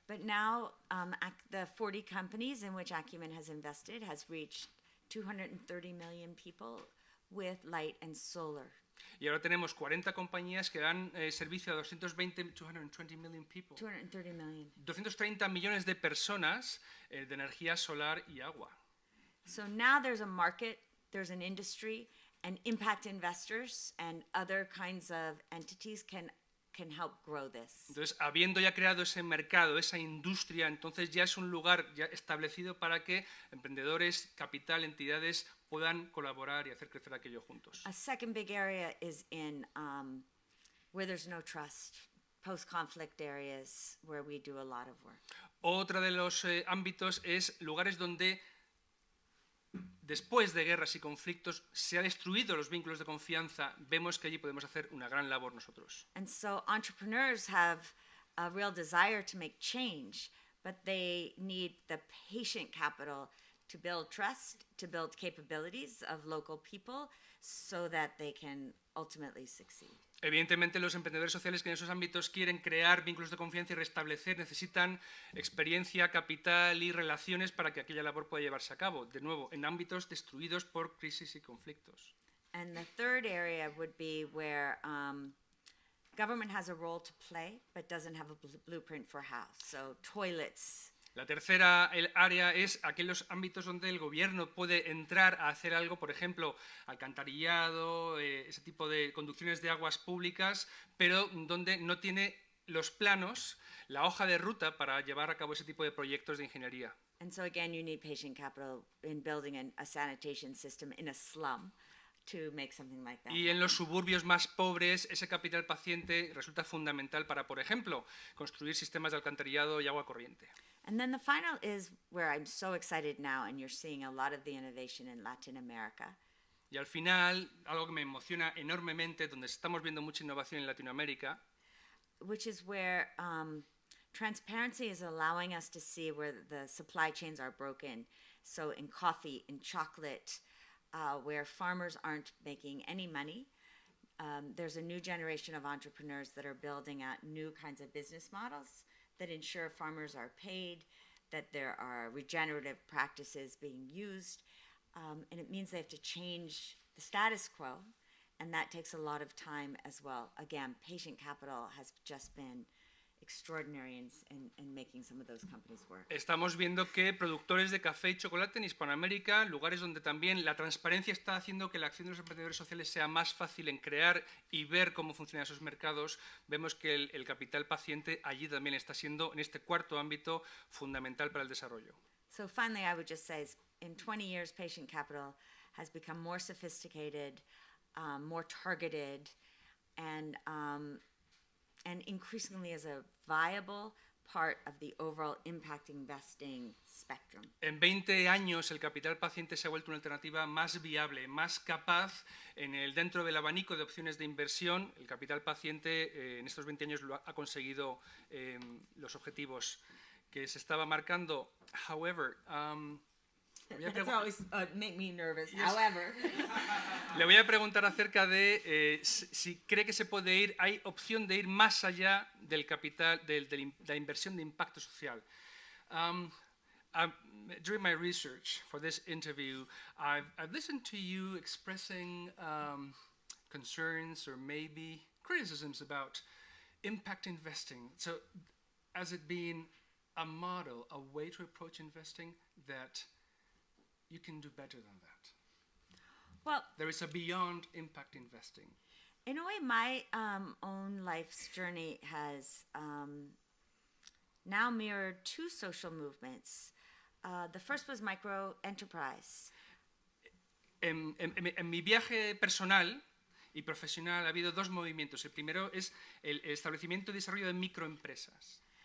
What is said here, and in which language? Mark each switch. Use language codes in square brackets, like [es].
[en] But now the 40 companies in which Acumen has invested has reached 230 million people with light and solar. [es] Y ahora tenemos 40 compañías que dan servicio a 230 [en] million people. 230 million. [es] 230 millones de personas de energía solar y agua. [en] So now there's a market, there's an industry, and impact investors and other kinds of entities can help grow this. [es] Entonces, habiendo ya creado ese mercado, esa industria, entonces ya es un lugar ya establecido para que emprendedores, capital, entidades puedan colaborar y hacer crecer aquello juntos. [en] A second big area is in where there's no trust, post-conflict areas where we do a lot of work. [es] Otra de los ámbitos es lugares donde después de guerras y conflictos se han destruido los vínculos de confianza. Vemos que allí podemos hacer una gran labor nosotros. [en] And so entrepreneurs have a real desire to make change, but they need the patient capital to build trust, to build capabilities of local people so that they can ultimately succeed. [es] Evidentemente, los emprendedores sociales que en esos ámbitos quieren crear vínculos de confianza y restablecer necesitan experiencia, capital y relaciones para que aquella labor pueda llevarse a cabo, de nuevo, en ámbitos destruidos por crisis y conflictos. [en] And the third area would be where government has a role to play, but doesn't have a blueprint for how. So toilets. [es] La tercera área es aquellos ámbitos donde el gobierno puede entrar a hacer algo, por ejemplo, alcantarillado, ese tipo de conducciones de aguas públicas, pero donde no tiene los planos, la hoja de ruta para llevar a cabo ese tipo de proyectos de ingeniería. [en] And so again, you need patient capital in building a sanitation system in a slum to make something like that. [es] Y en los suburbios más pobres, ese capital paciente resulta fundamental para, por ejemplo, construir sistemas de alcantarillado y agua corriente. [en] And then the final is where I'm so excited now, and you're seeing a lot of the innovation in Latin America. [es] Y al final, algo que me emociona enormemente, donde estamos viendo mucha innovación en Latinoamérica, [en] which is where transparency is allowing us to see where the supply chains are broken. So in coffee, in chocolate, where farmers aren't making any money, there's a new generation of entrepreneurs that are building out new kinds of business models that ensure farmers are paid, that there are regenerative practices being used, and it means they have to change the status quo, and that takes a lot of time as well. Again, patient capital has just been extraordinary in making some of those companies work. [es] Estamos viendo que productores de café y chocolate en Hispanoamérica, lugares donde también la transparencia está haciendo que la acción de los emprendedores sociales sea más fácil en crear y ver cómo funcionan esos mercados, vemos que el capital paciente allí también está siendo, en este cuarto ámbito, fundamental para el desarrollo. [en] So finally, I would just say, in 20 years, patient capital has become more sophisticated, more targeted, and increasingly as a viable part of the overall impact investing spectrum. [es] En 20 años el capital paciente se ha vuelto una alternativa más viable, más capaz dentro del abanico de opciones de inversión. El capital paciente en estos 20 años ha conseguido los objetivos que se estaba marcando. [en] However, That's always make me nervous. Yes. However, [es] le voy a preguntar acerca de si cree que se puede ir, hay opción de ir más allá del capital, de la inversión de impacto social. [en] During my research for this interview, I've listened to you expressing concerns or maybe criticisms about impact investing. So, as it being a model, a way to approach investing that you can do better than that. well, There is a beyond impact investing. in a way, my own life's journey has now mirrored two social movements. The first was micro enterprise. [es] En mi viaje personal y profesional ha habido dos movimientos. El primero es el establecimiento y desarrollo de microempresas.